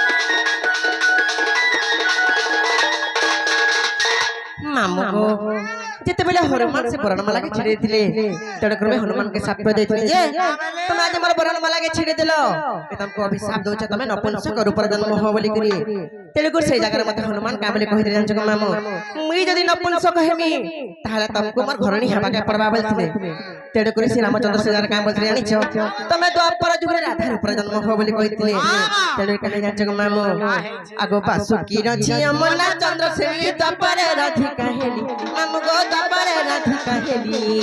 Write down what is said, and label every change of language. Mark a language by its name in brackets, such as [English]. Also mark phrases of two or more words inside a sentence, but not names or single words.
[Odia] ମାମୁ ଗୋ ଯେତେବେଲେ ହନୁମାନ ସେ ବରଣମାଲାକେ ଛିଡ଼େ ଦିଲେ ତେଡ଼େ କରେ ହନୁମାନକେ ଶାପ ଦେଇଥିଲେ ଯେ ତମେ ଆଜି ମୋର ବରଣମାଲାକେ ଛିଡି ଦେଲ ତମକୁ ଅଭିଶାପ ଦଉଛ ତମେ ନପୁଂସକ ରୂପରେ ଜନ୍ମ ହବ ବୋଲି କରି ତେଣୁକରି ସେଇ ଜାଗାରେ ମତେ ହନୁମାନ କାଁ ବୋଲି କହିଥିଲେ ଜାଣିଛ କି ମାମୁ ମୁଇଁ ଯଦି ନପୁଂସକ ହେମି ତାହେଲେ ତମକୁ ମୋର ଘରଣୀ ହେବାକେ ପଡବା ବୋଲିଥିଲେ ତେଣୁକରି ଶ୍ରୀ ରାମଚନ୍ଦ୍ର ସେ ଜାଗାରେ କାଁ ବୋଲିଥିଲେ ଜାଣିଛ ତମେ ଦ୍ୱାପର ଯୁଗରେ ରାଧା ରୂପରେ ଜନ୍ମ ହବ ବୋଲି କହିଥିଲେ ତେଣୁ କାହିଁ ଜାଣିଛ କି ମାମୁ ଆଗ ବାସୁକୀର ଝିଅ ମନା ଚନ୍ଦ୍ର ସେଇ ଦ୍ୱାପରେ ରାଧିକା ହେଲି ମାମୁ ଗୋ ଦ୍ୱାପରେ ରାଧିକା ହେଲି